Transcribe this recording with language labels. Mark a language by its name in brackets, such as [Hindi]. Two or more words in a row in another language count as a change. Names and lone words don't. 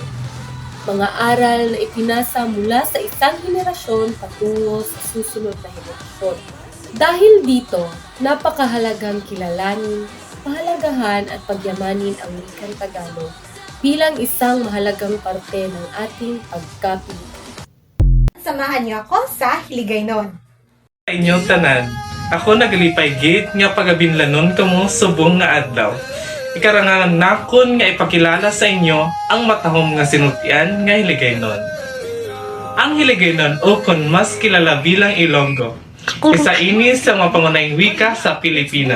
[Filipino] Mga aral na ipinasa mula sa isang henerasyon patungo sa susunod na henerasyon. Dahil dito, napakahalagang kilalanin, pahalagahan at pagyamanin ang wikang Tagalog bilang isang mahalagang parte ng ating pagkapilitan. Samahan niyo ako sa Hiligaynon. [Hiligaynon] Sa inyong tanan, ako nagalipay gate nga pagabinlanon kamo subong nga adlaw. Ikarangan nakon nga ipakilala sa inyo ang matahom nga sinultian nga Hiligaynon. Ang Hiligaynon o kon mas kilala bilang Ilonggo, isa ini sa mga pangunahing wika sa Pilipinas.